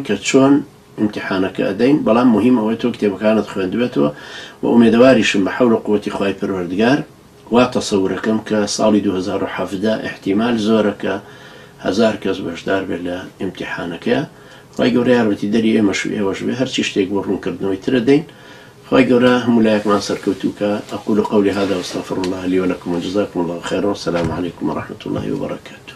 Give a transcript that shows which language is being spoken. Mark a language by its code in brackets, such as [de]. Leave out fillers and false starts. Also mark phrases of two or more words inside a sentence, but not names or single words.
[ckb] کە چۆن ئیمتیحانەکە ئەدەین بەڵام مهم ئەوەی تۆ کتێبەکانت خوێندوێتەوە و ئومێدەواریشم بە حەول و قووەتی خوای پەروەردگار وا تەسەورەکەم کە ساڵی 2017 احتیمال زۆرە کە 1000 کەس بەشدار بێت لە ئیمتیحانەکە خوای گەورە یارمەتی دەری ئێمەش و ئێوەش بێ هەرچی شتێک بۆ ڕوونکردنەوەی ترە دەین خوای گەورە هەموو لایەکمان سەرکەوتووکە [ar] أقول قولي هذا واستغفر الله لي ولكم وجزاكم الله خيرا والسلام عليكم ورحمة الله وبركاته